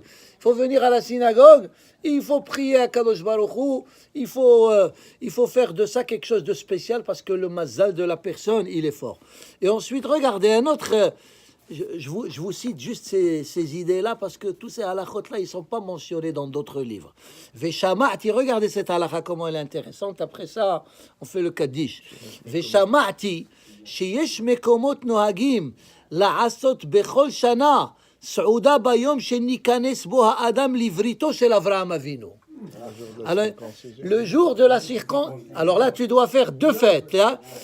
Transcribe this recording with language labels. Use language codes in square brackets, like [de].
[fr] Il faut venir à la synagogue, il faut prier à Kadosh Baruch Hu, il faut faire de ça quelque chose de spécial parce que le mazal de la personne, il est fort. Et ensuite, regardez un autre. Je vous cite juste ces idées-là parce que tous ces halachot-là, ils ne sont pas mentionnés dans d'autres livres. Veshama'ati, regardez cette halakha, comment elle est intéressante. Après ça, on fait le kaddish. [he] Veshama'ati, sheyesh mekomot nohagim, la'asot bechol shana, סעודה ביום שנכנס בו האדם לבריתו של אברהם אבינו. [fr] Alors, le jour de la circoncision, alors là tu dois faire deux fêtes, hein?